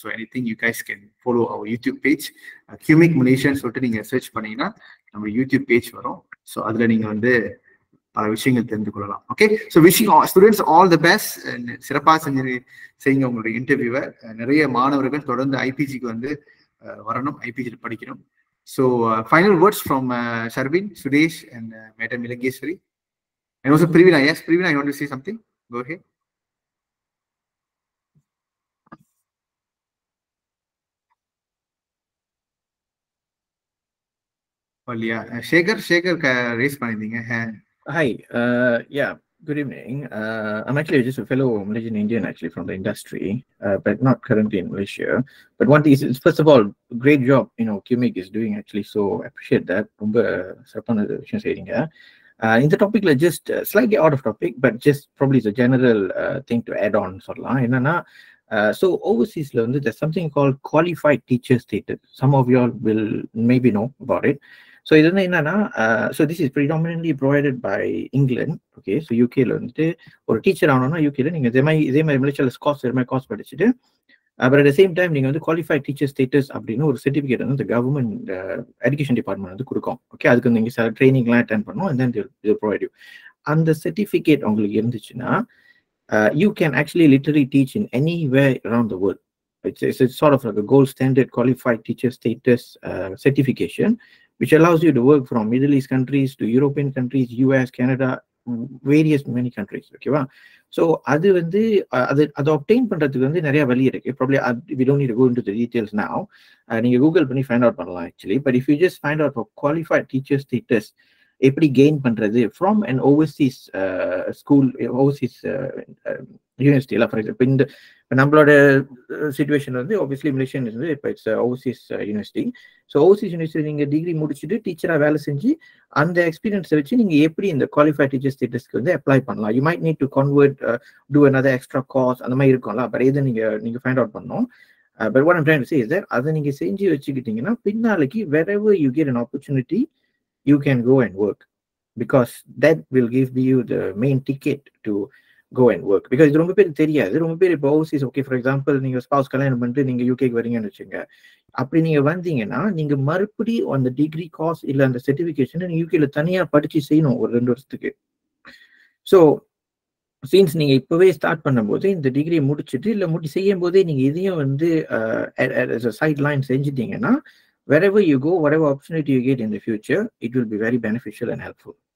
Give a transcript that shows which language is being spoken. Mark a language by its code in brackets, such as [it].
[en] So anything you guys can follow our YouTube page. [ta] QMIC மலேசியான்னு சொல்லிட்டு நீங்க search பண்ணீங்கன்னா நம்ம யூடியூப் பேஜ் வரும். ஸோ அதுல நீங்க வந்து பல விஷயங்கள் தெரிந்து கொள்ளலாம். Okay, [en] So wishing students all the best. [ta] சிறப்பாக செய்யுங்க உங்களுடைய இன்டர்வியூவை. நிறைய மாணவர்கள் தொடர்ந்து ஐபிஜிக்கு வந்து வரணும், ஐபிஜியில் படிக்கணும். [en] So final words from Sharvin, Sudesh and Madam Ilangeshwari and also Privina. Yes, Privina, you want to say something? Go ahead. Well, yeah, Shekhar raise பண்ணிருந்தீங்க. Hi, yeah, good evening. I'm actually just a fellow Malaysian Indian actually from the industry, but not currently in Malaysia. But one thing is, first of all, great job, QMIC is doing actually, so I appreciate that. [ta] ரொம்ப சிறப்பான விஷயம் செய்றீங்க. இந்த டாபிக்ல [en] just slightly out of topic, but just probably is a general thing to add on [ta] சொல்லலாம். [en] என்னன்னா, so overseasல வந்து there's something called qualified teacher status. Some of you all will maybe know about it. So [ta] இது என்னன்னா, [en] so this is predominantly provided by England. [ta] Okay, so UKல வந்துட்டு ஒரு teacher ஆகணும்னா யூகேல நீங்க இதே மாதிரி மலேசியால கோர்ஸ் படிச்சுட்டு [en] but at the same time [ta] நீங்க வந்து குவாலிஃபைட் டீச்சர் ஸ்டேட்டஸ் அப்படின்னு ஒரு சர்டிஃபிகேட் வந்து கவர்மெண்ட் எஜுகேஷன் டிபார்ட்மெண்ட் வந்து கொடுக்கும். ஓகே, அதுக்கு நீங்க சில ட்ரைனிங்லாம் அட்டென்ட் பண்ணணும் [en] and then they provide you. [ta] அந்த சர்டிஃபிகேட் உங்களுக்கு இருந்துச்சுன்னா [en] you can actually literally teach in anywhere around the world. It's sort of like a gold standard qualified teacher status certification, which allows you to work from Middle East countries to European countries, US, Canada, many countries. [ta] Okay, so அது வந்து அது obtain பண்றதுக்கு வந்து நிறைய வழி இருக்கு. [en] Probably we don't need to go into the details now. [ta] நீங்க Google பண்ணி find out பண்ணலாம் actually. [en] But if you just find out for qualified teacher status எப்படி gain பண்றது from an overseas school, overseas university எல்லாம். For example [ta] இந்த நம்மளோட situation வந்து [en] obviously Malaysian is இப்போ it's overseas university. [ta] So overseas university நீங்க degree முடிச்சுட்டு டீச்சரா வேலை செஞ்சு அந்த எக்ஸ்பீரியன்ஸை வச்சு நீங்க எப்படி இந்த குவாலிஃபைட் டீச்சர் ஸ்டேட்டஸ்க்கு வந்து அப்ளை பண்ணலாம். [en] you might need to convert, to another extra course [ta] அந்த மாதிரி இருக்கும்ல. பட் இதை நீங்க ஃபைண்ட் அவுட் பண்ணணும். [en] But what I'm trying to say is that [ta] அதை நீங்க செஞ்சு வச்சுக்கிட்டீங்கன்னா பின்னாலைக்கு [en] wherever you get an opportunity you can go and work, because that will give you the main ticket to go and work. [ta] Because இது ரொம்ப பேர் தெரியாது. ரொம்ப பேர் இப்போ ஓவர்சீஸ், ஓகே ஃபார் எக்ஸாம்பிள் நீங்க ஸ்பவுஸ் கல்யாணம் பண்ணிட்டு நீங்க யூகேக்கு வரீங்கன்னு வச்சுங்க. அப்படி நீங்க வந்தீங்கன்னா நீங்க மறுபடியும் அந்த டிகிரி கோர்ஸ் இல்ல அந்த சர்டிபிகேஷன் நீங்க யூகேல தனியா படிச்சு செய்யணும் ஒரு 2 வருஷத்துக்கு. ஸோ சீன்ஸ் நீங்க இப்பவே ஸ்டார்ட் பண்ணும்போது இந்த டிகிரி முடிச்சுட்டு இல்ல செய்யும் போதே நீங்க இதையும் வந்து side line செஞ்சுட்டீங்கன்னா [en] wherever you go, whatever opportunity you get in the future, it will be very beneficial and helpful.